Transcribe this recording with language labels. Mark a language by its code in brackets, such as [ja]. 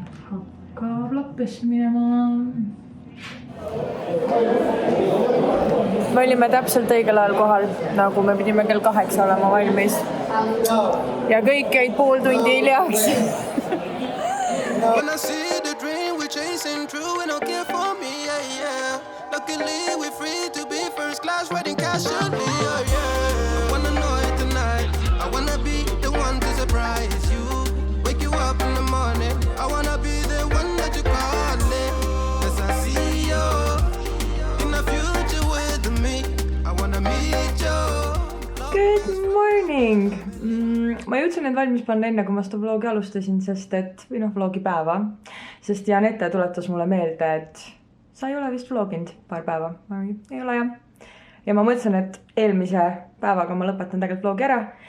[et] Hakkab lappesse minema. Me olime täpselt õigel ajal kohal, nagu me pidime kell 8 olema valmis. Ja kõik jäid pool tundi hiljaks. [en] When I see the dream we're chasing true and okay for me, yeah, yeah. Luckily we're free to be first class riding casually, yeah, yeah. I wanna know it tonight. I wanna be the one to surprise you. Wake you up in the morning. I wanna be the one that you call it. Cause I see you in the future with me. I wanna meet you. Good morning! [et] Ma jõudsin need valmis panna enne, kui ma seda vlogi alustasin, vlogi päeva. Sest Janette tuletas mulle meelde, et sa ei ole vist vloginud paar päeva. Ei ole jah. Ja ma mõtlesin, et eelmise päevaga ma lõpetan tegelikult vlogi ära.